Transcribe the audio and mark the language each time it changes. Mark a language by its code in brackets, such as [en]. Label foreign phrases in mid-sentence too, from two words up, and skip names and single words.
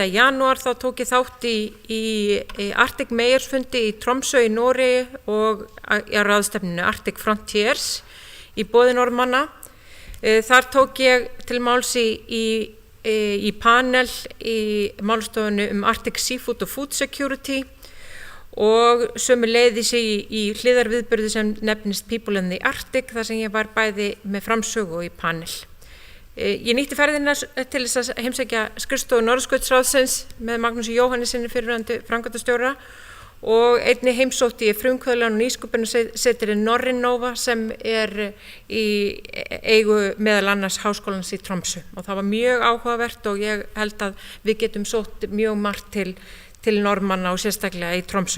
[is] janúar þá tók ég þátt í Arctic Mayors fundi í Tromsø í Noregi og á ráðstefninu Arctic Frontiers í boði Norðmanna. Þar tók ég til máls í panel í málstofunni Arctic Seafood og Food Security og sömuleiðis í hliðarviðburði sem nefnist People in the Arctic, þar sem ég var bæði með framsögu og í panel. Ég nýtti ferðina til þess að heimsækja skrifstofu Norðurskautsráðsins með Magnúsi Jóhannessyni fyrrverandi framkvæmdastjóra og einnig heimsótti ég frumkvöðlan og nýsköpunarsetrið Norrinova sem í eigu meðal annars Háskólans í Tromsø og það var mjög áhugavert og ég held að við getum sótt mjög margt til Norðmanna og sérstaklega í Tromsø.